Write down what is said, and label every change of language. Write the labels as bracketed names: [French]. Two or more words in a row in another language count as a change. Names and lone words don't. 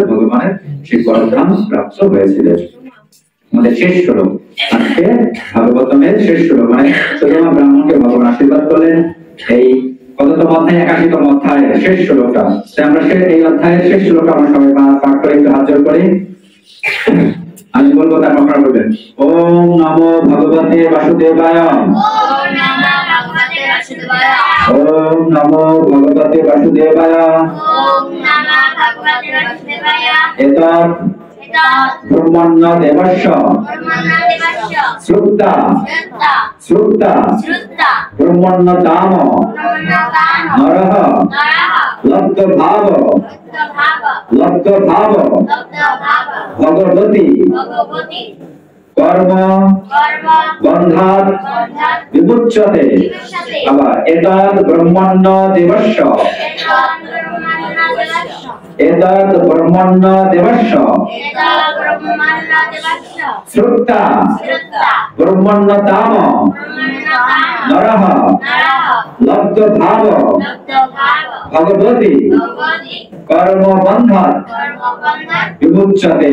[Bangla] ভগবানের সেই পরম ধাম প্রাপ্ত হয়েছিলেন। আমাদের শেষ শ্লোক, আজকে ভাগবতমের শেষ শ্লোক, মানে সুতরাং ব্রাহ্মণকে ভগবান আশীর্বাদ করলেন। এই কততম অধ্যায়? 81তম অধ্যায়ের শেষ শ্লোকটা। আমরা এই অধ্যায়ের শেষ শ্লোকটা আমরা সবাই পাঠ করে একটু হাত জোড় করি। আমি বলবো, তার আপনারা বলবেন। [Sanskrit] ওম নমো ভগবতে বাসুদেবায়। ওম নমো ভগবতে বাসুদেবায়। এতৎ ব্রহ্মণ্য দেবস্য শ্রুতা শ্রুতা ব্রহ্মণ্য দাম নরঃ লব্ধ ভাব ভগবতী কর্ম বন্ধাৎ বিমুচ্যতে। আবার এতৎ ব্রহ্মণ্য দেবস্য এতৎ ব্রহ্মণ্য দেবস্য শ্রুতা ব্রহ্মণ্য দাম নরঃ লব্ধ ভাব ভগবতী কর্ম বন্ধাৎ বিমুচ্যতে।